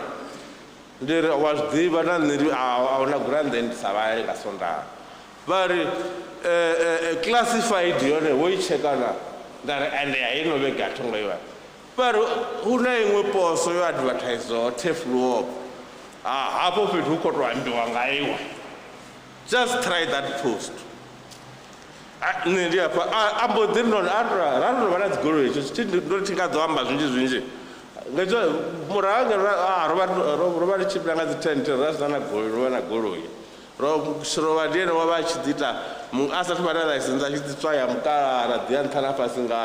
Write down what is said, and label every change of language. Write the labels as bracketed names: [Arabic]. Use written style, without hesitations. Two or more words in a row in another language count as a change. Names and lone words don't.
[Venda] Ndi ri wa zwi ḓivha na nṋe a huna gurannḓe ndi sa vhali nga Sondaha. Vha ri classified yone wo i tsheka na, nda ri ende a i no vhege a thongo iwa. Vha ri hu na iṅwe poso yo advertiseaho Tefluop, hafho fhethu hu khou tou ambiwa nga iwa. [English] Just try that post. [Venda] Nṋe ndi hafha a mbo ḓi noni ra ndo vha na dzigoloi hetsho ndo thi nga ḓo amba zwinzhi. Nga murahu ro vha ri tshimbila nga dzi tent ra sina na goloi, ro vha na goloi. Seroba ndi ene wa vha a tshi ḓi ita a sathu vha na ḽaisentsi a tshi ḓi tswaya mukalara ḓi ya nṱha na fhasi ngayo.